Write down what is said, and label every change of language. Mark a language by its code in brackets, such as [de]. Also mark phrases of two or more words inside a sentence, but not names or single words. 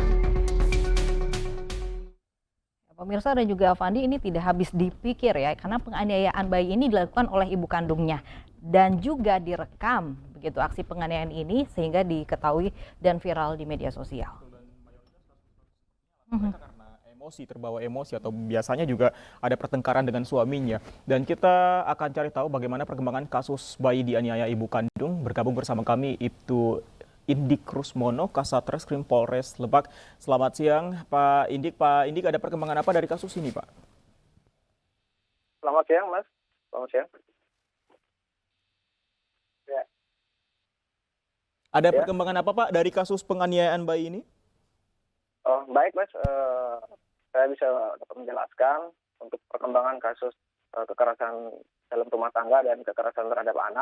[id] Pemirsa dan juga Fandi, ini tidak habis dipikir ya, karena penganiayaan bayi ini dilakukan oleh ibu kandungnya dan juga direkam begitu aksi penganiayaan ini sehingga diketahui dan viral di media sosial. Karena emosi, terbawa emosi atau biasanya juga ada pertengkaran dengan suaminya. Dan kita akan cari tahu bagaimana perkembangan kasus bayi dianiaya ibu kandung. Bergabung bersama kami Ibtu Indik Rusmono, Kasatreskrim Polres Lebak. Selamat siang Pak Indik. Pak Indik, ada perkembangan apa dari kasus ini Pak? Selamat siang, Mas. Selamat siang. Ya, Ada ya. perkembangan apa Pak dari kasus penganiayaan bayi ini? Oh, baik, Mas. Saya bisa dapat menjelaskan untuk perkembangan kasus kekerasan dalam rumah tangga dan kekerasan terhadap anak.